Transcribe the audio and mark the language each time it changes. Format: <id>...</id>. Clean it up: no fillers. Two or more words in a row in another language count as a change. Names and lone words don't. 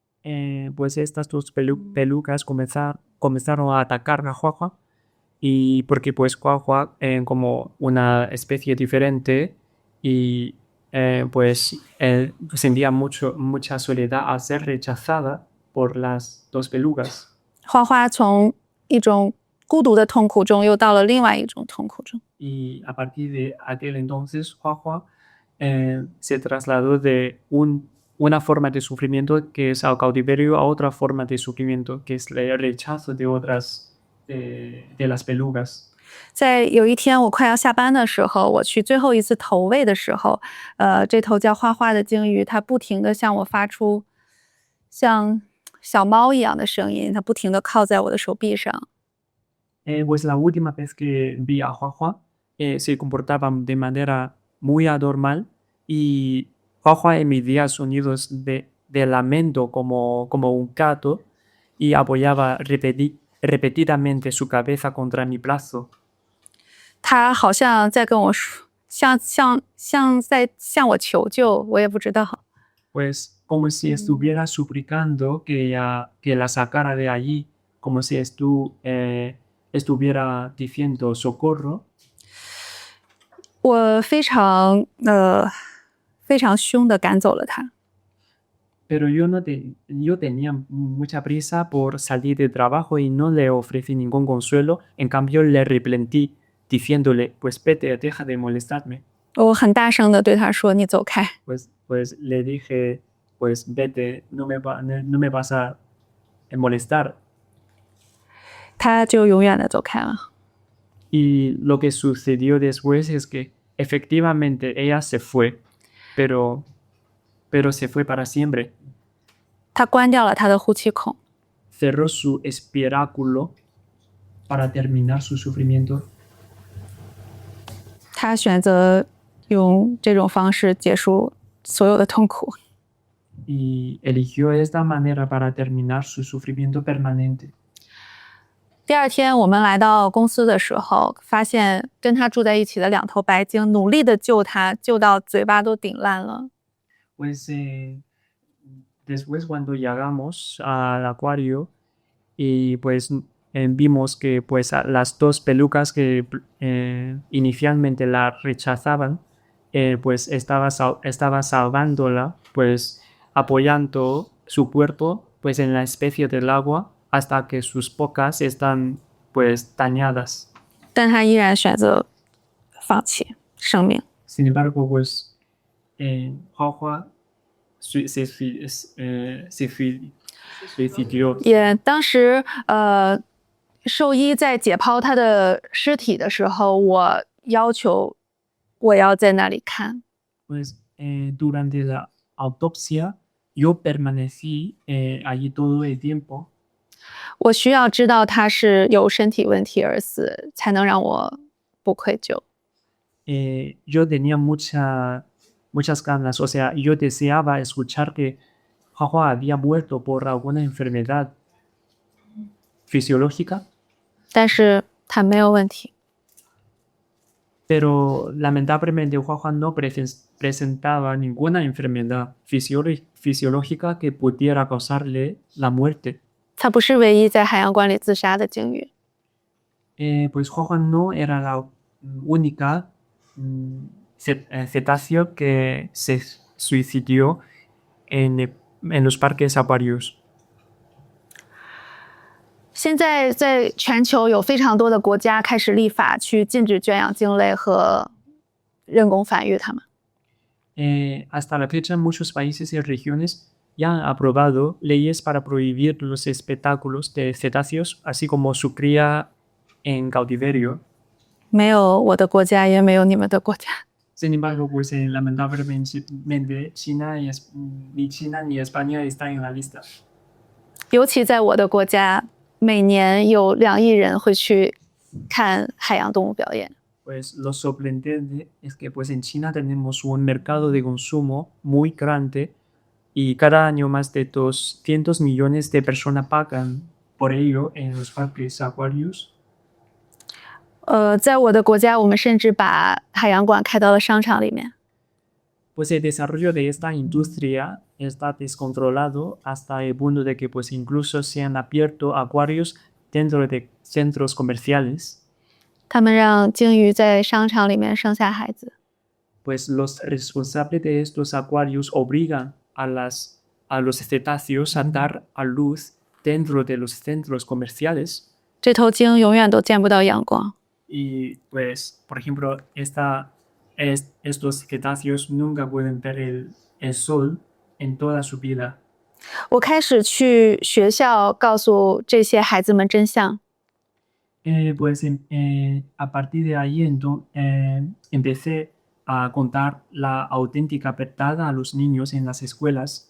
<es>pues estas dos pelucas comenzaron a atacar a Juanjuan y porque pues Juanjuan como una especie diferente y pues él sentía mucha soledad al ser rechazada por las dos pelucas.</es> <zh>花花从一种孤独的痛苦中又到了另外一种痛苦中。</zh> <es>Y a partir de aquel entonces, Juanjuan se trasladó de una forma de sufrimiento que es el cautiverio a otra forma de sufrimiento que es el rechazo de otras de las pelucas.</es> <zh>在有一天我快要下班的时候，我去最后一次投喂的时候，这头叫花花的鲸鱼，它不停地向我发出像小猫一样的声音，它不停地靠在我的手臂上。</zh> <es>Pues la última vez que vi a Juanjuan se comportaba de manera muy anormal y Juanjuan emitía sonidos de lamento como un gato y apoyaba repetidamente su cabeza contra mi brazo.</es> <zh>它好像在跟我说，像在向我求救，我也不知道。</zh> <es>Pues como si estuviera suplicando que la sacara de allí, como si estuviera diciendo socorro.</es> <zh>我非常凶地赶走了它。</zh> <es>Pero yo tenía mucha prisa por salir de trabajo y no le ofrecí ningún consuelo. En cambio, le replantí diciéndole, pues vete, deja de molestarme.</es> <zh>我很大声地对它说：“你走开。”</zh> <es>Pues le dije, pues vete, no me vas a molestar.</es> <zh>它就永远地走开了。</zh> <es>Y lo que sucedió después es que efectivamente ella se fue, pero se fue para siempre.</es> <zh>它关掉了它的呼气孔。</zh> <es>Cerró su espiráculo para terminar su sufrimiento.</es> <zh>它选择用这种方式结束所有的痛苦。</zh> <es>Y eligió esta manera para terminar su sufrimiento permanente.</es> <zh>第二天我们来到公司的时候，发现跟它住在一起的两头白鲸努力地救它，救到嘴巴都顶烂了。</zh> <es>Pues después cuando llegamos al acuario y pues vimos que pues las dos pelucas que inicialmente la rechazaban pues estaba salvándola pues apoyando su cuerpo pues en la especie del agua hasta que sus bocas están pues dañadas.</es> <zh>但它依然选择放弃生命。</zh> <es>Sin embargo, pues Juanjuan se suicidió.</es> <zh>也当时兽医在解剖它的尸体的时候，我要求我要在那里看。</zh> <es>Pues durante la autopsia yo permanecí allí todo el tiempo.</es> <zh>我需要知道它是有身体问题而死，才能让我不愧疚。</zh> <es>Yo tenía muchas ganas, o sea, yo deseaba escuchar que Juanjuan había muerto por alguna enfermedad fisiológica.</es> <zh>但是它没有问题。</zh> <es>Pero lamentablemente Juanjuan no presentaba ninguna enfermedad fisiológica que pudiera causarle la muerte.</es> <zh>它不是唯一在海洋馆里自杀的鲸鱼。</zh> <es>Pues Juanjuan no era la única cetáceo que se suicidió en los parques acuarios.</es> <zh>现在在全球有非常多的国家开始立法去禁止圈养鲸类和人工繁育它们。</zh> <es>Hasta la fecha, muchos países y regiones ya han aprobado leyes para prohibir los espectáculos de cetáceos, así como su cría en cautiverio.</es> <zh>没有我的国家，也没有你们的国家。</zh> <es>Sin embargo, pues lamentablemente ni China ni España están en la lista.</es> <zh>尤其在我的国家，每年有2亿人会去看海洋动物表演。</zh> <es>Pues lo sorprendente es que pues en China tenemos un mercado de consumo muy grande y cada año más de 200 millones de personas pagan por ello en los parques acuarios.</es> <zh>在我的国家，我们甚至把海洋馆开到了商场里面。</zh> <es>Pues el desarrollo de esta industria está descontrolado hasta el punto de que pues incluso se han abierto acuarios dentro de centros comerciales.</es> <zh>他们让鲸鱼在商场里面生下孩子。</zh> <es>Pues los responsables de estos acuarios obligan a los cetáceos a dar a luz dentro de los centros comerciales.</es> <zh>这头鲸永远都见不到阳光。</zh> <es>Y pues, por ejemplo, estos cetáceos nunca pueden ver el sol en toda su vida.</es> <zh>我开始去学校告诉这些孩子们真相。</zh> <es>Pues a partir de ahí empecé a contar la auténtica verdad a los niños en las escuelas.</es>